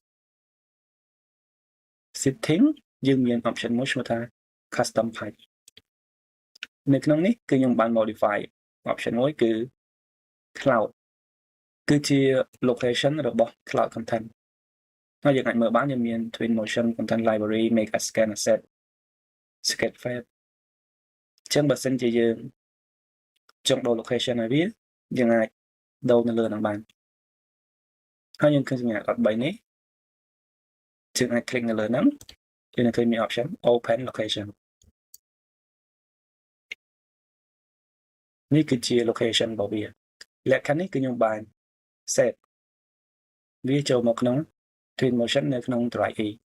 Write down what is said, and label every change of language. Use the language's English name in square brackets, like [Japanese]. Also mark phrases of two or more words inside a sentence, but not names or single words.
[Khmer] setting យើងមាន option មួយឈ្មោះថា [English] custom path [Khmer] នៅក្នុងនេះគឺខ្ញុំបាន [English] modify option [Khmer] មួយគឺ cloud គឺជា location របស់ [English] cloud content [Khmer] ហើយយើងអាចមើលបានយើងមាន [English] Twinmotion content library make a scan asset sketchfab [Khmer] អញ្ចឹងបើសិនជាយើងចង់ដូរ location ឲ្យវាយើងអាចដូរនៅលើហ្នឹងបានហើយយើងឃើញសញ្ញា13នេះយើងអាច click នៅលើហ្នឹងយើងនឹងឃើញមាន option [English] open location [Khmer] នេះគឺជា location របស់វាលក្ខខណ្ឌនេះគឺខ្ញុំបាន set វាចូលមកក្នុង Twinmotion នៅក្នុង Drive E